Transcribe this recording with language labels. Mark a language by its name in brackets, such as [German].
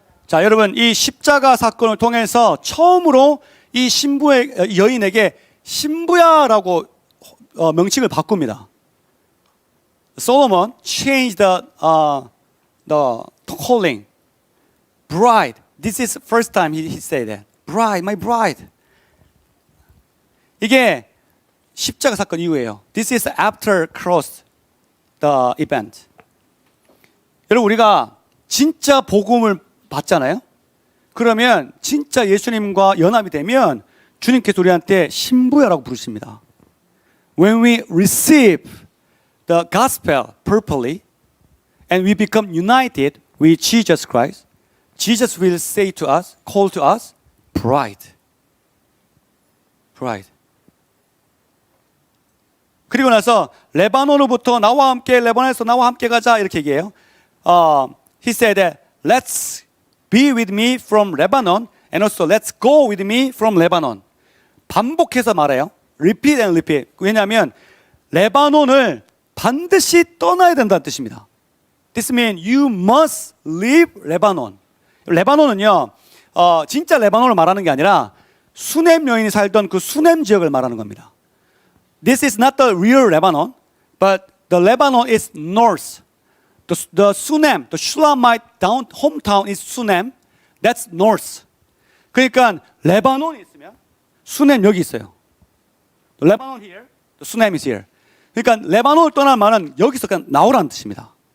[Korean] 자, 여러분 이 십자가 사건을 통해서 처음으로 이 신부의 여인에게 신부야라고 명칭을 바꿉니다. [English] Solomon changed the calling. Bride. This is the first time he said that. Bride, my bride. [Korean] 이게 십자가 사건 이후에요. [English] This is after cross the event. [Korean] 여러분 우리가 진짜 복음을 받잖아요. 그러면 진짜 예수님과 연합이 되면 주님께서 우리한테 신부야라고 부르십니다. [English] When we receive the gospel purposely and we become united with Jesus Christ, Jesus will say to us, call to us, bride. bride. [Korean] 그리고 나서 레바논으로부터 나와 함께 레바논에서 나와 함께 가자 이렇게 얘기해요. [English] He said that let's be with me from Lebanon and also let's go with me from Lebanon. [Korean] 반복해서 말해요. [English] Repeat and repeat. [Korean] 왜냐하면 레바논을 반드시 떠나야 된다는 뜻입니다. [English] This means you must leave Lebanon. [Korean] 레바논은요, 진짜 레바논을 말하는 게 아니라 수넴 여인이 살던 그 수넴 지역을 말하는 겁니다. [English] This is not the real Lebanon, but the Lebanon is north. The Sunem, the Shulamite hometown is Sunem. That's north. [Korean] 그러니까 레바논이 있으면 수넴 여기 있어요. [English] The Lebanon here, the Sunem is here. [Korean] 그러니까 레바논을 떠나는 말은 여기서 그냥 나오라는 뜻입니다.